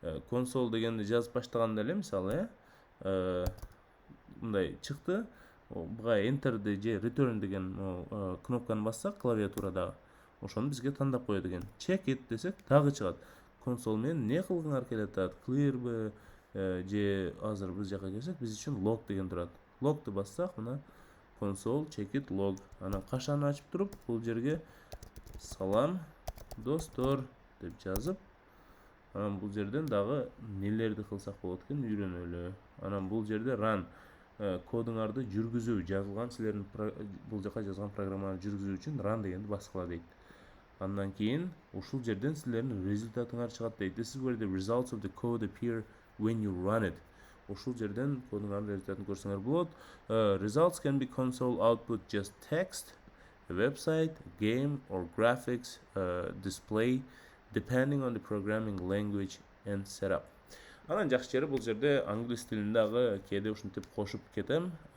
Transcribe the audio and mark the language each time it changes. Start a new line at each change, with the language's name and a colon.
Kyrgyz: Console дегенди жазып баштаганда эле мисалы мындай чыкты. Буга enter'ди же return деген кнопканы бассак клавиатурадагы, ошону бизге тандап коет экен. Check it десек дагы чыгат. Console менен не кылгыңар келип атат? Clearбы же азыр биз жака келсек, биз үчүн log деген турат. Log'ты бассак, мына console check it log. Анан кашаны ачып туруп, бул жерге салам достор деп жазып, анан бул жерден дагы нелерди кылсак болот экен, үйрөнөлү. Анан бул жерде run кодуңарды жүргүзүү, жазылган силердин бул жака жазган программаны жүргүзүү үчүн run дегенди баскыла дейт. Андан кийин ушул жерден силердин результатыңар чыгат дейт.
English: This is where the results of the code appear when you run it.
Kyrgyz: Ушул жерден кодуңардын результатын көрсөңөр болот.
English: Results can be console output, just text, a website, a game or graphics display depending on the programming language and setup.
Kyrgyz: Анан жакшы жери бул жерде англис тилин дагы кээде ушинтип кошуп кетем.